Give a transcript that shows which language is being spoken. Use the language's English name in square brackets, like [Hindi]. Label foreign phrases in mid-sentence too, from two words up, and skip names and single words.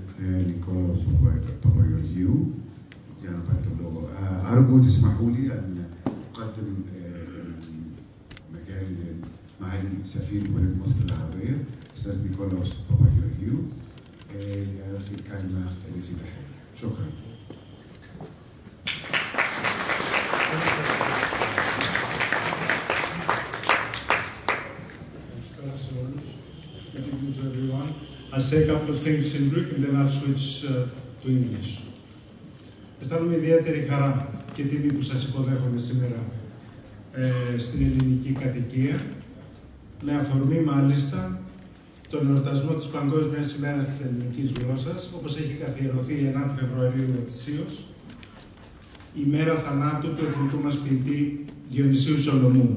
[Greek] نيكولا باباجيورجيو για να πάρει τον λόγο. [Arabic] أرجو تسمحوا لي أن أقدم مجال معالي سفير بلاد مصر العربية أستاذ نيكولاوس باباجيورجيو ليرسل الكلمة الافتتاحية. شكرا. [English] Good evening to everyone. I'll say a couple of things in Greek and then I'll switch to English. [Greek] Αισθάνομαι ιδιαίτερη χαρά και τιμή που σας υποδέχομαι σήμερα στην ελληνική κατοικία, με αφορμή μάλιστα τον εορτασμό της Παγκόσμιας ημέρας της ελληνικής γλώσσας, όπως έχει καθιερωθεί 9 Φεβρουαρίου ετησίως, η μέρα θανάτου του εθνικού μας ποιητή Διονυσίου Σολομού.